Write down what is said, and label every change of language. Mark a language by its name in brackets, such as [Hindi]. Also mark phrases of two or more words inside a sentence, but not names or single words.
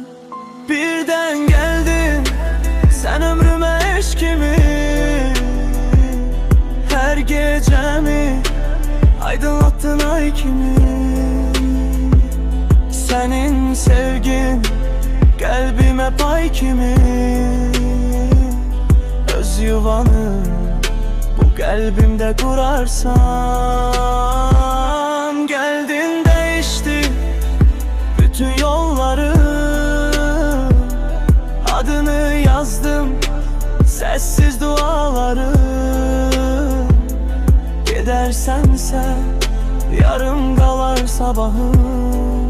[Azerbaijani] Birdən gəldin, sən ömrümə eşq kimi, hər gecəmi aydınlatdın ay kimi. Sənin sevgin qəlbimə pay kimi, öz yuvanı bu qəlbimdə qurarsan. [Turkish] Geldin değiştin bütün yolları, adını yazdım sessiz duaları. Gidersense yarım kalar sabahım.